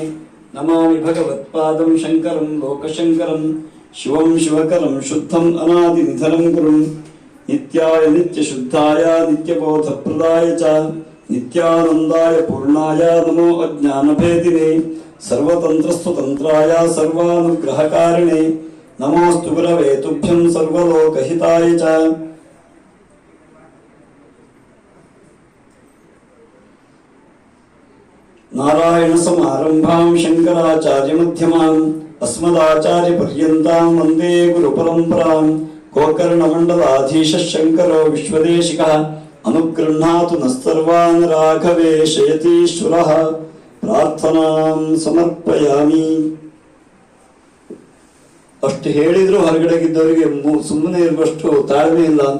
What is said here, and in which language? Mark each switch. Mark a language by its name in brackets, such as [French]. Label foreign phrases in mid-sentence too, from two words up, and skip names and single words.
[Sanskrit] ನಮಾಮಿ ಭಗವತ್ಪಾದಂ ಶಂಕರಂ ಲೋಕಶಂಕರಂ ಶಿವಂ ಶಿವಕರಂ ಶುದ್ಧಂ ಅನಾದಿ ನಿಧನಂ ಗುರುಂ ನಿತ್ಯಾಯ ನಿತ್ಯ ಶುದ್ಧಾಯ ನಿತ್ಯಬೋಧ ಪ್ರದಾಯ ಚ ನಿತ್ಯಾನಂದಾಯ ಪೂರ್ಣಾಯ ನಮೋ ಅಜ್ಞಾನಭೇದಿನೇ ಸರ್ವತಂತ್ರಸ್ವತಂತ್ರಾಯ ಸರ್ವಾನುಗ್ರಹಕಾರಿಣೆ ನಮೋಸ್ತು ಗುರವೇ ತುಭ್ಯಂ ಸರ್ವಲೋಕಹಿತಾಯ ಚ. ನಾರಾಯಣ ಸಮಾರಂಭಾಂ ಶಂಕರಾಚಾರ್ಯ ಮಧ್ಯಮಾಂ ಅಸ್ಮದಾಚಾರ್ಯ ಪರ್ಯಂತಾಂ ವಂದೇ ಗುರು ಪರಂಪರಾಂ. ಗೋಕರ್ಣಮಂಡಲಾಧೀಶ ಶಂಕರೋ ವಿಶ್ವದೇಶಿಕಃ ಅನುಗೃಹ್ಣಾತು ನಸ್ತರ್ವಾನ್ ರಾಘವೇಶಯತೀಶ್ವರಃ. ಪ್ರಾರ್ಥನಾಂ ಸಮರ್ಪಯಾಮಿ. [Kannada] ಅಷ್ಟು ಹೇಳಿದ್ರು ಹೊರಗಡೆಗಿದ್ದವರಿಗೆ ಸುಮ್ಮನೆ ಇರುವಷ್ಟು ತಾಳ್ಮೆ ಇಲ್ಲ ಅಂತ.